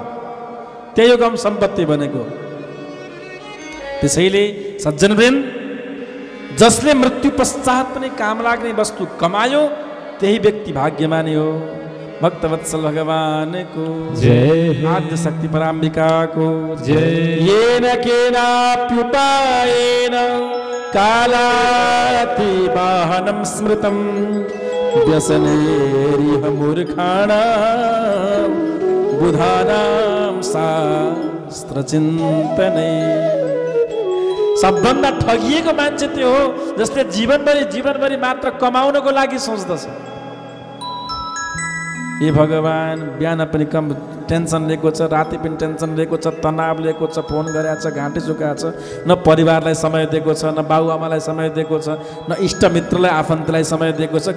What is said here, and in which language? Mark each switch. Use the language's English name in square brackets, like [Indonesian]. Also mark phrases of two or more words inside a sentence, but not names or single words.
[Nepali] त्यही हो कम सम्पत्ति भनेको। त्यसैले सज्जनवृन्द, जसले मृत्यु पश्चात पनि काम लाग्ने वस्तु कमायो त्यही व्यक्ति भाग्यमानी हो। भक्तवत्सल भगवानको जय। आद्य शक्ति पराम्बिका को जय। [Sanskrit] येन केनाप्युपायेन कालाति वाहनं स्मृतं व्यसनेरिह मूर्खाणां बुधानां शास्त्रचिन्तने। [Nepali] सबभन्दा ठगिएको मान्छे त्यो हो जसले जीवनभरि मात्र कमाउनको लागि सोच्दछ। ए भगवान, बिहान पनि कम टेन्सन लिएको छ, राति पनि टेन्सन लिएको छ, तनाव लिएको छ, फोन गरेको छ, घाँटी सुकाएको छ, न परिवारलाई समय दिएको छ, न बाबुआमालाई समय दिएको छ, न इष्टमित्रलाई आफन्तलाई समय दिएको छ।